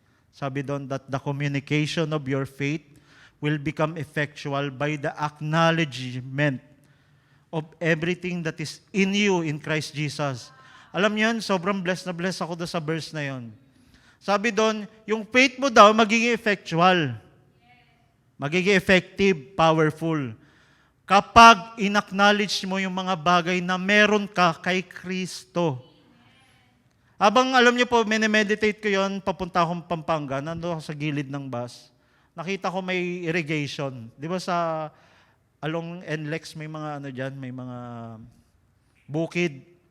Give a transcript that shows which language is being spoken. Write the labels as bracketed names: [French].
[Filipino] Sabi doon [English] that the communication of your faith will become effectual by the acknowledgement of everything that is in you in Christ Jesus. [Filipino] Alam niyo yun, sobrang blessed na blessed ako doon sa verse na yun. Sabi doon, yung faith mo daw magiging effectual. [English] Magiging effective, powerful. [Filipino] Kapag in-acknowledge mo yung mga bagay na meron ka kay Kristo. Habang alam niyo po, minemeditate ko yon, papunta akong Pampanga, nando ako sa gilid ng bus. Nakita ko may irrigation. Di ba sa along NLEX may mga dyan, may mga bukid.